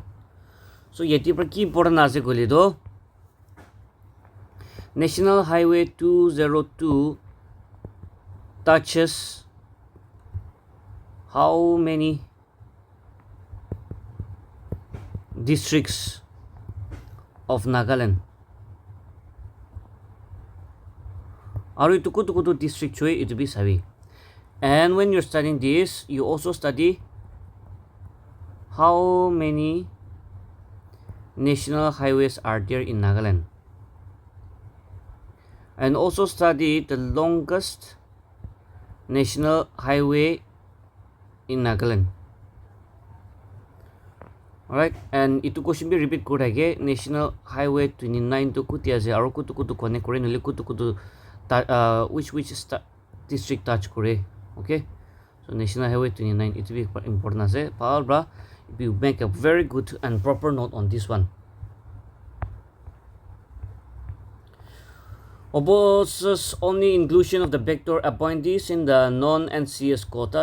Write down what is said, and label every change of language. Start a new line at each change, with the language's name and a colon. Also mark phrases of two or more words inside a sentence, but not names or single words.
Naga Pidgin: So yeti par ki important ase kole do National Highway 202
English: touches how many districts of Nagaland?
Naga Pidgin: Aru itu kutu district choi it be sabi.
English: And when you're studying this, you also study how many national highways are there in Nagaland, and also study the longest national highway in Nagaland. Alright, and
Naga Pidgin: itu question be repeat kore ge National Highway 29 to kuti ase aro kutu connect kore nole kutu
English: which district
Naga Pidgin: touch kore.
English: Okay, so National Highway 29 it will be important
Naga Pidgin: ase paal bra
English: if you make a very good and proper note on this one. Opposes only inclusion of the backdoor appointees in the non-NCS quota.